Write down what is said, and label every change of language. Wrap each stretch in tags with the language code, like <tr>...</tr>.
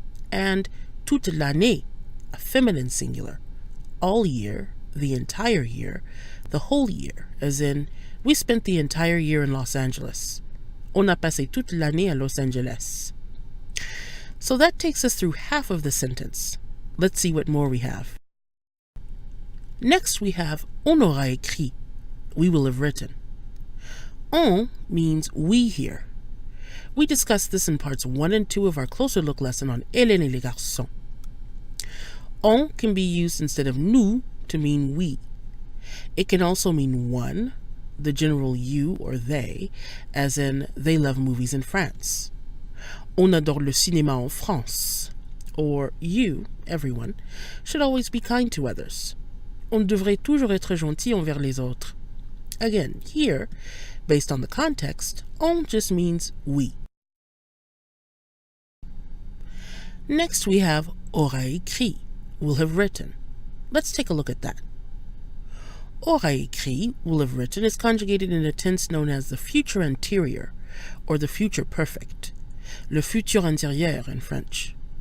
<en>And</en> <fr>toute l'année,</fr> <en>a feminine singular, all year, the entire year, the whole year, as in we spent the entire year in Los Angeles.</en> <fr>On a passé toute l'année à Los Angeles.</fr> <en>So that takes us through half of the sentence. Let's see what more we have. Next we have</en> <fr>on aura écrit.</fr> <en>We will have written. On means we here. We discussed this in parts 1 and 2 of our closer look lesson on Hélène et les Garçons. On can be used instead of nous to mean we. It can also mean one, the general you or they, as in they love movies in France.</en> <fr>On adore le cinéma en France.</fr> <en>Or you, everyone, should always be kind to others.</en> <fr>On devrait toujours être gentil envers les autres.</fr> <en>Again, here, based on the context, on just means we. Next we have aura écrit, will have written. Let's take a look at that. Aura écrit, will have written, is conjugated in a tense known as the future anterior, or the future perfect, le futur antérieur in French.</en>